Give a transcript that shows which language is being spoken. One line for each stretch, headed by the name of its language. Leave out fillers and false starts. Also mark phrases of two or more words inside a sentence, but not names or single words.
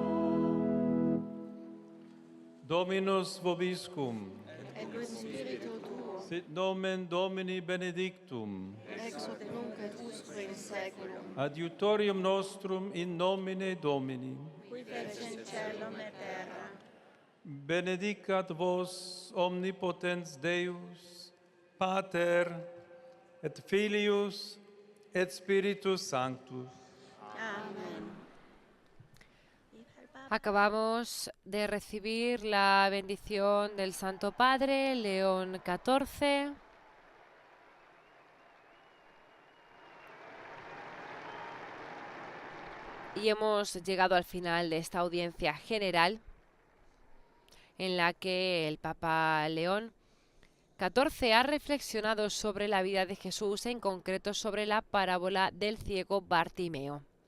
Latin: Dominus vobiscum. Et cum spiritu tuo, Sit nomen Domini benedictum. ex hoc nunc et usque in saeculum, Adiutorium nostrum in nomine Domini. qui fecit celum et terra. Benedicat vos omnipotens Deus, Pater, et Filius, et Spiritus Sanctus. Amén.
Spanish: Acabamos de recibir la bendición del Santo Padre, León XIV. Y hemos llegado al final de esta audiencia general en la que el Papa León XIV ha reflexionado sobre la vida de Jesús, en concreto sobre la parábola del ciego Bartimeo.